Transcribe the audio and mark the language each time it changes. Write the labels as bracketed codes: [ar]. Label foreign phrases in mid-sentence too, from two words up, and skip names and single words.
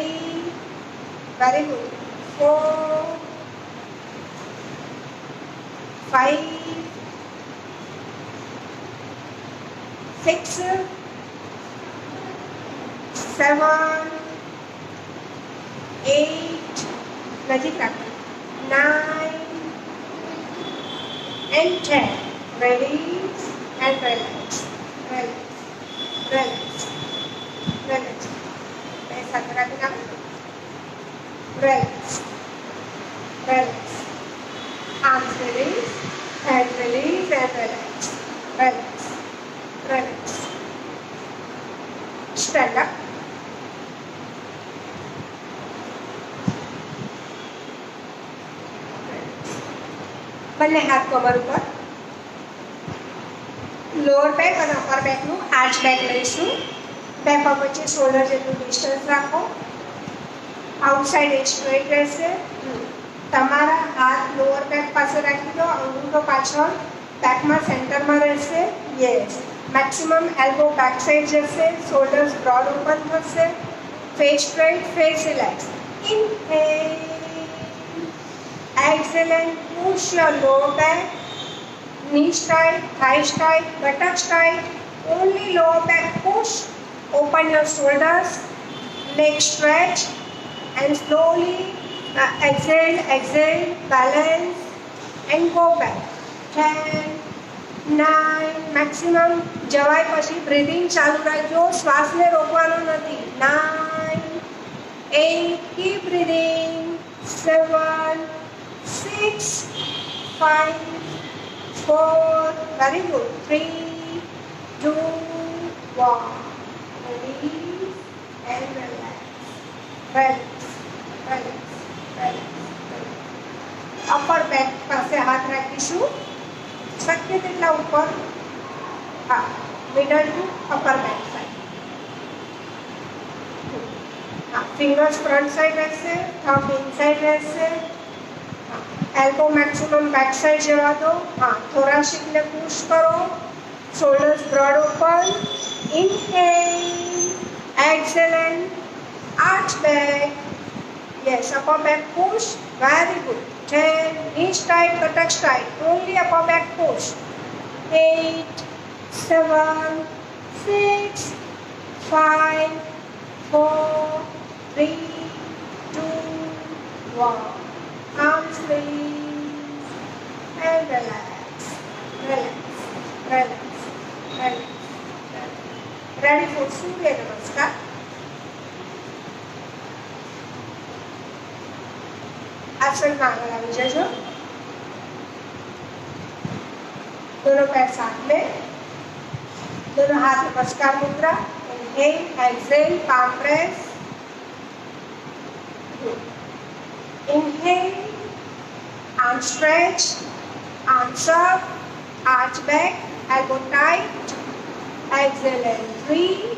[en] Very good. 4 5 6 7 8. [gu] નજીક રાખો. 9 and 10. [en] Release and relax, relax, relax, relax. [gu] સાથે રાખી નાખો. [en] Relax, relax. Arms release, head release and relax, relax, relax. Stand up. [gu] બંને હાથ કમર ઉપર. [en] lower back [gu] અને અપર બેકનું [en] arch back [gu] લઈશું. બે પગ વચ્ચે શોલ્ડર જેટલું ડિસ્ટન્સ રાખો. [en] outside edge [gu] સ્ટ્રેટ રહેશે. તમારા હાથ લોઅર બેક પાસે રાખી દો. અંગૂઠો પાછળ બેકમાં સેન્ટરમાં રહેશે. યસ. [en] maximum elbow back side [gu] જશે. [en] shoulders broad open [gu] થશે. [en] Face straight, face relaxed. Inhale. Exhale and push your lower back. Knees tight, thighs tight, buttocks tight. Only lower back push. Open your shoulders. Legs stretch. And slowly exhale, exhale, balance. And go back. 10, 9, maximum. [gu] જવાય પછી બ્રીધિંગ ચાલુ રાખજો, શ્વાસને રોકવાનો નથી. [en] 9, 8, keep breathing. 7, 6, 5, 4, very good. 3, 2, 1. Release and relax. Relax, relax, relax, relax. [gu] અપર બેક પાસે હાથ રાખીશું, શક્ય તેટલા ઉપર. હા, [en] middle to upper back side. [gu] હા, [en] fingers front side [gu] રહેશે, [en] thumb inside [gu] રહેશે. [en] elbow maximum back side [gu] જવા દો. હા, થોરાસિકને પુશ કરો. [en] shoulders broad open. inhale, exhale and arch back. Yes, upper back push. Very good. 10, knees tight, buttocks tight. Only upper back push. 8, 7, 6, 5, 4, 3, 2, 1. Arms release and relax. Relax, relax, relax, relax. Ready for Surya Namaskar. [hi] आसन में आगे लग जाइए. दोनों पैर साथ में, दोनों हाथ नमस्कार मुद्रा. [en] inhale, exhale, palm press. Inhale, arm stretch, arms up, arch back, elbow tight. Exhale and 3.